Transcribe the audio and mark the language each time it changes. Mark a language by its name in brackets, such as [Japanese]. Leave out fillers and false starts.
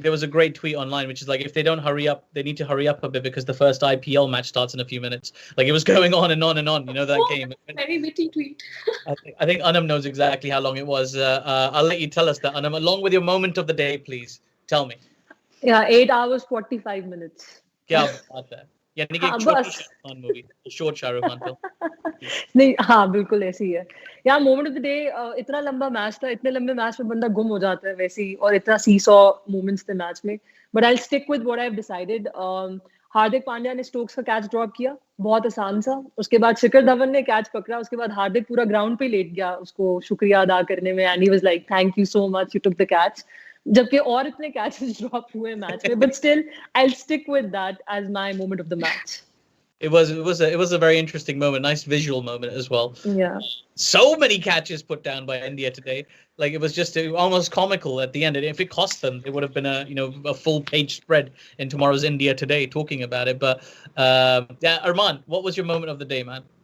[English] There was a great tweet online, which is if they don't hurry up, they need to hurry up a bit because the first IPL match starts in a few minutes. It was going on and on and on. That game. Very witty tweet. I think Anam knows exactly how long it was. I'll let you tell us that, Anam, along with your moment of the day, please. Tell me. Yeah, 8 hours, 45 minutes. [Hindi] क्या बात है. यानी कि एक छोटी Shahrukh Khan movie, short Shahrukh Khan film. नहीं, हाँ बिल्कुल ऐसी ही है. यार मोमेंट ऑफ द डे, इतना लंबा मैच था, इतने लंबे मैच में बंदा गुम हो जाता है वैसे ही, और इतना सीसॉ मोमेंट्स थे मैच में. [English] But I will stick with what I have decided. [Hindi] Hardik Pandya ने स्टोक्स का कैच ड्रॉप किया, बहुत आसान सा. उसके बाद शिखर धवन ने कैच पकड़ा, उसके बाद हार्दिक पूरा ग्राउंड पे लेट गया उसको शुक्रिया अदा करने में, [English] And he was like thank you so much, you took the catch. [Hindi] जबकि और इतने कैचेस ड्रॉप हुए मैच में, [English] But still I will stick with that as my moment of the match. It was a very interesting moment, nice visual moment as well. Yeah. So many catches put down by India today. It was just almost comical at the end. And if it cost them, it would have been a full page spread in tomorrow's India Today talking about it. But Arman, what was your moment of the day, man?